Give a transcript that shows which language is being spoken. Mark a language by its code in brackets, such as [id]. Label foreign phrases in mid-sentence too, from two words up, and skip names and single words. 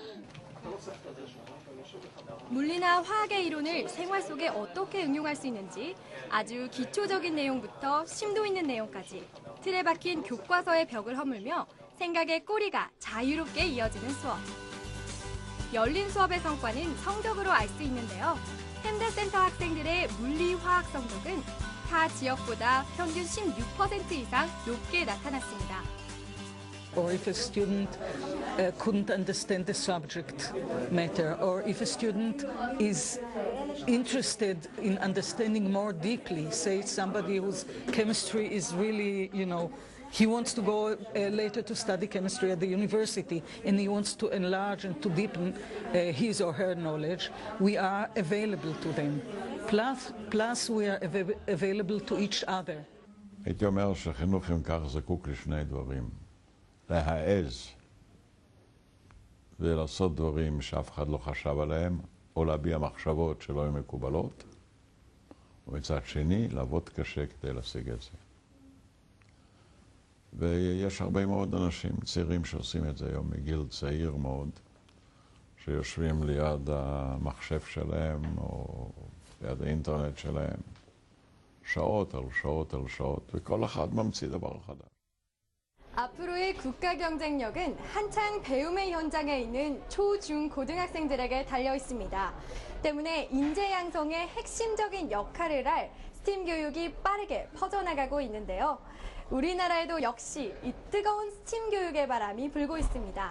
[ko] 물리나 화학의 이론을 생활 속에 어떻게 응용할 수 있는지 아주 기초적인 내용부터 심도 있는 내용까지 틀에 박힌 교과서의 벽을 허물며 생각의 꼬리가 자유롭게 이어지는 수업. 열린 수업의 성과는 성적으로 알 수 있는데요. 햄다 센터 학생들의 물리, 화학 성적은 타 지역보다 평균 16% 이상 높게 나타났습니다. [en] Or if a student couldn't understand the subject matter, or if a student is interested in understanding more deeply, say somebody whose chemistry is really, he wants to go later to study chemistry at the university and he wants to enlarge and to deepen his or her knowledge, we are available to them. Plus we are available to each other. [he] הייתי אומר שחינוך אם כך זקוק לשני דברים. להעז ולעשות דברים שאף אחד לא חשב עליהם, או להביע מחשבות שלא היו מקובלות, ומצד שני, לעבוד קשה כדי להשיג את זה. ויש הרבה מאוד אנשים צעירים שעושים את זה היום מגיל צעיר מאוד, שיושבים ליד המחשב שלהם, או ליד האינטרנט שלהם, שעות על שעות על שעות, וכל אחד ממציא דבר חדש. [ko] 앞으로의 국가 경쟁력은 한창 배움의 현장에 있는 초, 중, 고등학생들에게 달려 있습니다. 때문에 인재 양성의 핵심적인 역할을 할 스팀 교육이 빠르게 퍼져나가고 있는데요. 우리나라에도 역시 이 뜨거운 스팀 교육의 바람이 불고 있습니다.